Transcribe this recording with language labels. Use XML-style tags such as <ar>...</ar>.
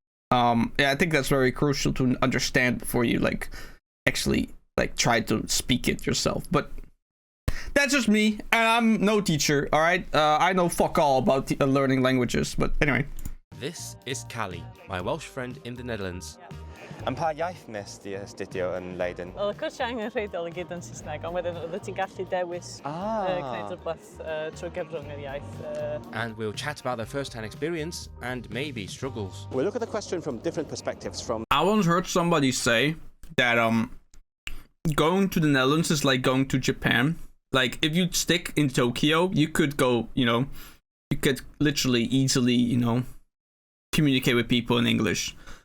<en>Yeah, I think that's very crucial to understand before you like actually like try to speak it yourself. But that's just me, and I'm no teacher. All right, I know fuck all about learning languages. But anyway, this is Callie, my Welsh friend in the Netherlands.</en> <cy>Yn pa iaith nes di astudio yn Leiden? Wel, y cwrs angen rheidol i gyd yn Saesneg, ond wedyn oeddet ti'n gallu dewis gwneud rhywbeth trwy gyfrwng yr iaith.</cy> <en>And we'll chat about their first-hand experience and maybe struggles. We'll look at the question from different perspectives. I once heard somebody say that going to the Netherlands is like going to Japan. Like, if you stick in Tokyo, you could go, you know, you could literally easily, you know, communicate with people in English.</en>